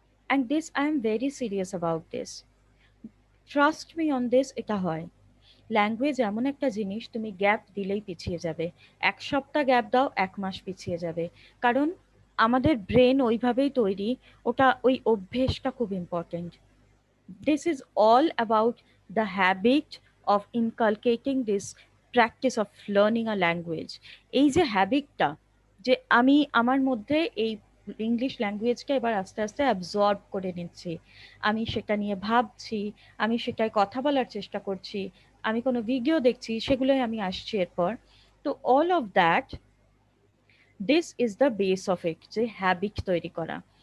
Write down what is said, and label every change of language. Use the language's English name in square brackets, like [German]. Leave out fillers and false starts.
[English] and this I am very serious about this, trust me on this, [Bangla] এটা হয়। Language এমন একটা জিনিস, তুমি গ্যাপ দিলেই পিছিয়ে যাবে। 1 সপ্তাহ গ্যাপ দাও, 1 মাস পিছিয়ে যাবে। কারণ আমাদের ব্রেন ওইভাবেই তৈরি, ওটা ওই অভ্যেসটা খুব important. [English] This is all about the habit of inculcating this practice of learning a language. [Bangla] এই যে হ্যাবিটটা, যে আমি আমার মধ্যে এই ইংলিশ ল্যাঙ্গুয়েজটা এবার আস্তে আস্তে অ্যাবজর্ব করে নিচ্ছি, আমি সেটা নিয়ে ভাবছি, আমি সেটায় কথা বলার চেষ্টা করছি, আমি কোনো ভিডিও দেখছি, সেগুলোই আমি আসছি এরপর। [English] তো all of that, this is the base of it, [Bangla] যে হ্যাবিট তৈরি করা।